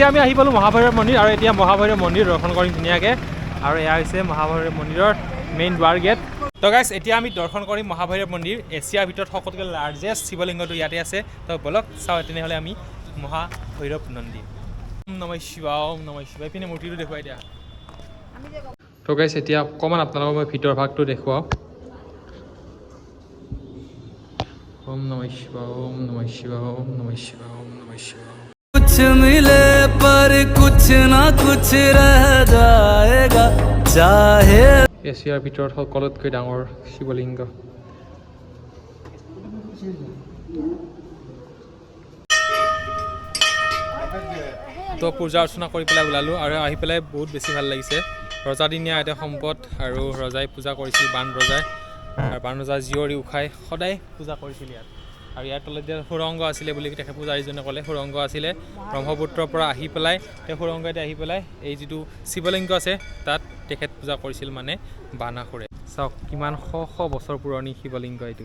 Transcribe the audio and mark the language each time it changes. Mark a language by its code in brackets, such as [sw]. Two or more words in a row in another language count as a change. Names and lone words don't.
[as] আমি আহি পালোঁ মহাভৈৰৱ মন্দিৰ আৰু এতিয়া মহাভৈৰৱ মন্দিৰ দৰ্শন কৰিম ধুনীয়াকৈ আৰু এয়া হৈছে মহাভৈৰৱ মন্দিৰৰ মেইন দুৱাৰ গেট তো গাইছ এতিয়া আমি দৰ্শন কৰিম মহাভৈৰৱ মন্দিৰ এছিয়াৰ ভিতৰত সকলোতকৈ লাৰ্জেষ্ট শিৱলিংগটো ইয়াতে আছে তো বলক চাওঁ তেনেহ'লে আমি মহাভৈৰৱ মন্দিৰ নমঃ শিৱায় পিনে মূৰ্তিটো দেখুৱাই দিয়া তো গাইছ এতিয়া অকণমান আপোনালোকক মই ভিতৰ ভাগটো দেখুৱাওঁ ওম নমঃ শিৱায় [hi] कुछ मिले पर कुछ ना कुछ रह जाएगा चाहे [as] এছিয়াৰ ভিতৰত সকলোতকৈ ডাঙৰ শিৱলিংগ তো পূজা অৰ্চনা কৰি পেলাই ওলালোঁ আৰু আহি পেলাই বহুত বেছি ভাল লাগিছে ৰজাদিনীয়া এটা সম্পদ আৰু ৰজাই পূজা কৰিছিল বান ৰজাই আৰু বান ৰজা জীয়ৰী উষাই সদায় পূজা কৰিছিল ইয়াত আৰু ইয়াৰ তলত এতিয়া সুৰংগ আছিলে বুলি তেখেত পূজাৰীজনে ক'লে সুৰংগ আছিলে ব্ৰহ্মপুত্ৰৰ পৰা আহি পেলাই তেওঁ সুৰংগতে আহি পেলাই এই যিটো শিৱলিংগ আছে তাত তেখেত পূজা কৰিছিল মানে বানাসুৰে চাওক কিমান শ বছৰ পুৰণি শিৱলিংগ এইটো